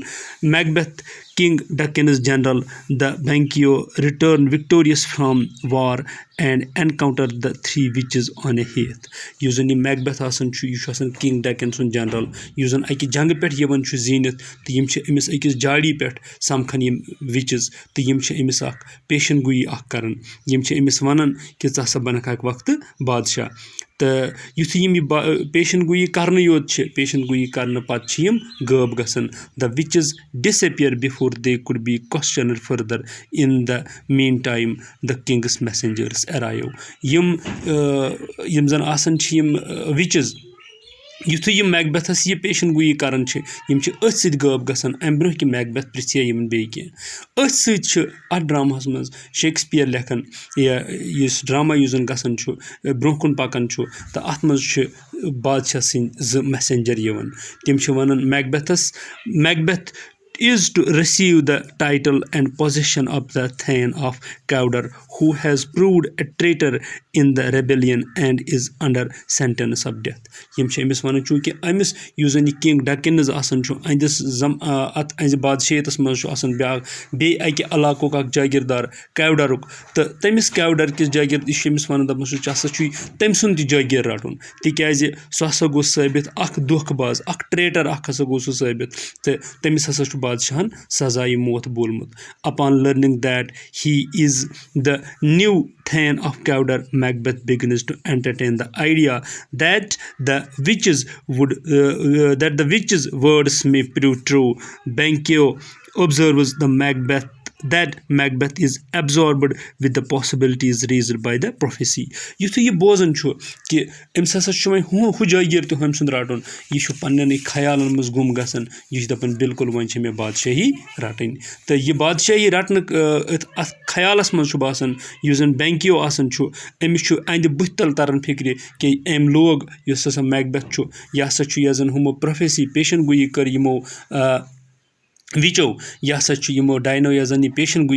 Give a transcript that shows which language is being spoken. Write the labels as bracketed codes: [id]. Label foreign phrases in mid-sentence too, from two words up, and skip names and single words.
[en] Macbeth King Duncan's general the Banquo return victorious from war and encounter the 3 witches on a heath. [ks] युस जन मैकबेथ यह किंग डकिन सुन जनरल युस जन अकि जंग पे यवन जीनित तो यम अमिस अकिस जाड़ी पे समखन यम विचेस तो यम अमिस पेशन गोई करन यम अमिस वनन कि ज़ हसा बनख अक वक्त बादशाह। तो युथु यम पेशन गोई करने योत पेशन गोई करने पत यम गब गसन। [en] The witches disappear before they could be questioned further in the meantime the king's messengers arrive. [ks] यम जन आसन यम विचेस युथु यम मैकबेथस यह पेशन गोई करन यम अथ सत गब गसन अम ब्रोह कि मैकबेथ पृथ्या यमन बे कह अथ सत ड्रामा मज शेक्सपियर लेखन या इस ड्रामा युस जन गसन ब्रोह कुन पकन तो अत मज बादशाह सद मैसेंजर यवन तम वन मैकबेथ [en] is to receive the title and possession of the Thane of Cawdor, who has proved a traitor in the rebellion and is under sentence of death. [ks] यम अमिस वन चूँकि अमिस युस जन किंग डकिन्स अंदिस अत अंज बादशाहत मज बे अकि इलाकुक जागीरदार कैवडरुक। तो तमिस कैवडर किस जागीर यमिस वन दपन हसा तम सुन जागीर रटुन तिकाज सह हसा गो साबित अख धोखबाज अख ट्रेटर हसा गो सह साबित। तो तमिस हसा बादशाहन सजाए मौत बोलमुत। [en] Upon learning that he is the new Thane of Cawdor, Macbeth begins to entertain the idea that the witches' words may prove true. Banquo observes the Macbeth that Macbeth is absorbed with the possibilities raised by the prophecy. [ks] یُتھُے یہِ بوزان چھُ کہِ أمِس ہسا چھُ وۄنۍ ہُجٲگیٖر تہِ ہُمہِ سُنٛد رَٹُن یہِ چھُ پننٮ۪نٕے خیالن منٛز گُم گژھان یہِ چھُ دَپان بِلکُل وۄنۍ چھِ مےٚ بادشٲہی رَٹٕنۍ تہٕ یہِ بادشٲہی رَٹنہٕ اَتھ خیالَس منٛز چھُ باسان یُس زَن بینکِیو آسان چھُ أمِس چھُ اَندِ بٕتھِ تَل تران فِکرِ کہِ أمۍ لوگ یُس ہسا میکبیتھ چھُ یہِ ہسا چھُ یۄس زَن ہُمو پروفیسی پیشن گویی کٔر یِمو وِچو یہِ ہسا چھُ یِمو ڈاینو یۄس زَن یہِ پیشن گویی